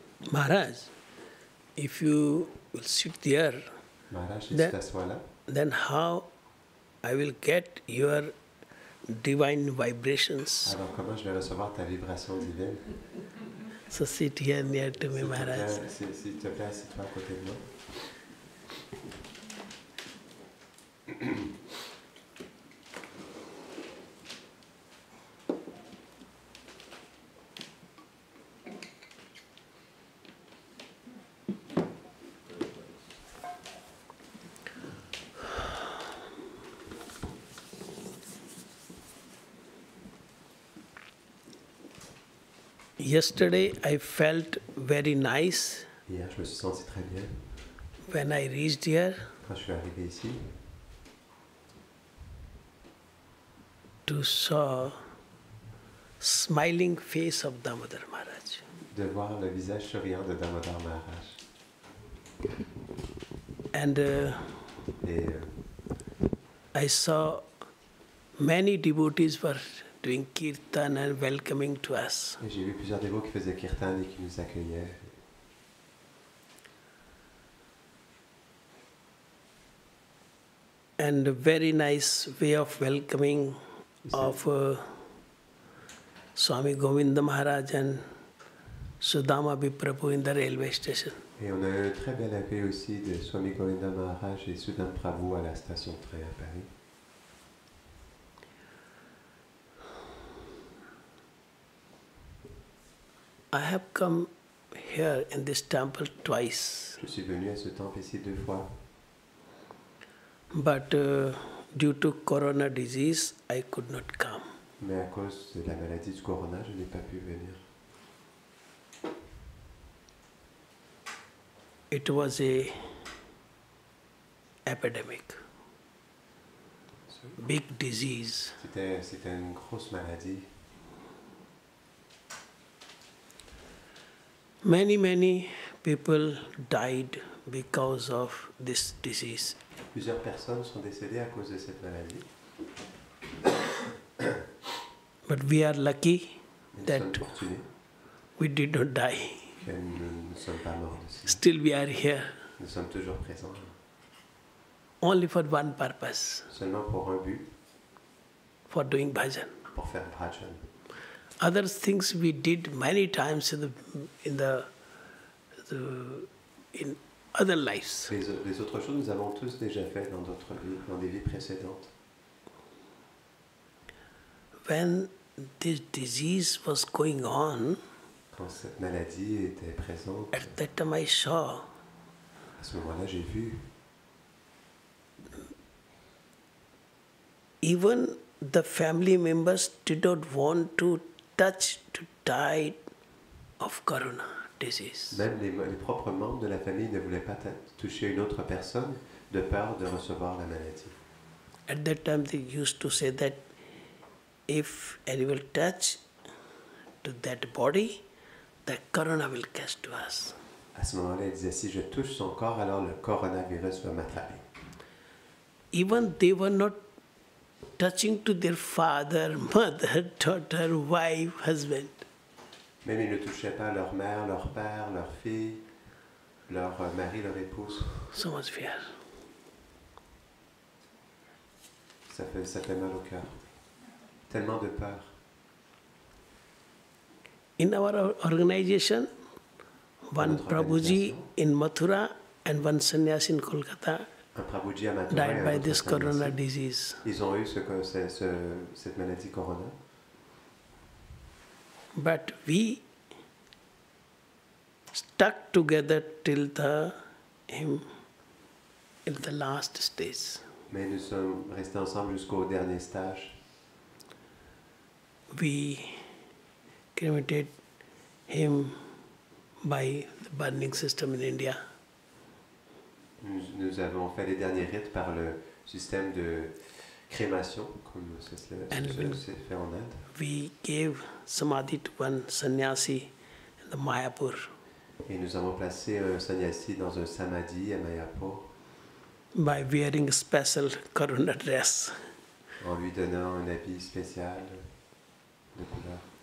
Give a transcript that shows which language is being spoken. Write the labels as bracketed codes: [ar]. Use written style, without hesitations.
[en] Maharaj, if you will sit there, Maharaj, Then- then how I will get your divine vibrations? [fr] Alors comment je vais recevoir ta vibration divine? [en] So sit here near to me, Maharaj. [fr] S'il te plaît, assieds-toi à côté de moi. [en] Yesterday I felt very nice [fr] Hier, je me suis senti très bien [en] when I reached here [fr] quand je suis arrivé ici [en] to saw smiling face of Damodar Maharaj. [fr] de voir le visage souriant de Damodar Maharaj. [en] And [fr] Et [en] I saw Many devotees were doing kirtan and welcoming to us. [fr] Et j'ai vu plusieurs dévots qui faisaient kirtan et qui nous accueillaient. [en] And a very nice way of welcoming of Swami Govinda Maharaj and Sudama Viprabhu in the railway station. [fr] Et on a eu un très bel accueil aussi de Swami Govinda Maharaj et Sudam Prabhu à la station de train à Paris. [en] I have come here in this temple twice. [fr] Je suis venu à ce temple ici 2 fois. [en] But due to corona disease, I could not come. [fr] Mais à cause de la maladie du corona, je n'ai pas pu venir. [en] It was a epidemic, big disease. [fr] C'était une grosse maladie. [en] Many people died because of this disease. [fr] Plusieurs personnes sont décédées à cause de cette maladie. [en] But we are lucky [fr] Nous [en] that [fr] sommes fortunés [en] we did not die. [fr] que nous ne sommes pas morts de ça. [en] Still we are here, [fr] Nous sommes toujours présents, [en] only for one purpose, [fr] seulement pour un but, [en] for doing bhajan. [fr] pour faire bhajan. [en] Other things we did many times in other lives. [fr] Les autres choses, nous avons tous déjà fait dans d'autres vies, dans des vies précédentes. [en] When this disease was going on, [fr] Quand cette maladie était présente, [en] at that time I saw [fr] à ce moment-là, j'ai vu [en] even the family members did not want to die of corona disease. [fr] même les propres membres de la famille ne voulaient pas toucher une autre personne de peur de recevoir la maladie. [en] At that time they used to say that if anyone will touch to that body, the corona will catch to us. [fr] À ce moment-là, il disait, si je touche son corps, alors le coronavirus va m'attraper. [en] Even they were not touching to their father, mother, daughter, wife, husband. [fr] Même ils ne touchaient pas leur mère, leur père, leur fille, leur mari, leur épouse. [en] So much fear. [fr] Ça fait mal au cœur. Tellement de peur. [en] In our organization, one [fr] Notre [en] Prabhuji [fr] organisation, [en] in Mathura and one sannyasi in Kolkata [fr] un Prabhuji à Mathura et [en] died [fr] un [en] by [fr] autre [en] this corona [fr] sannyasi. [en] disease. [fr] Ils ont eu cette maladie corona. [en] But we stuck together till in the last stage. [fr] Mais nous sommes restés ensemble jusqu'au dernier stage. [en] We cremated him by the burning system in India. [fr] Nous avons fait les derniers rites par le système de crémation, comme ça se fait en Inde. [en] We gave samadhi to one sannyasi in the Mayapur. [fr] Et nous avons placé un sannyasi dans un samadhi à Mayapur [en] By wearing a special corona dress. [fr] en lui donnant un habit spécial de couleur.